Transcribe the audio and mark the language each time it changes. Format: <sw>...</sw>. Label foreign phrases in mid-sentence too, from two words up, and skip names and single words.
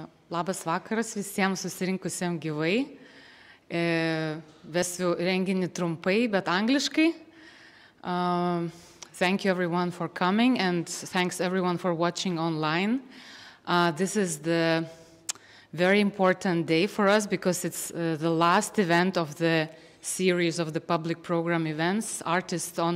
<lt>Labas vakaras visiems susirinkusiems gyvai. Vesiu renginį trumpai, bet angliškai.</lt> <en>Thank you everyone for coming and thanks everyone for watching online. This is the very important day for us because it's the last event of the series of the public program events, Artists on</en>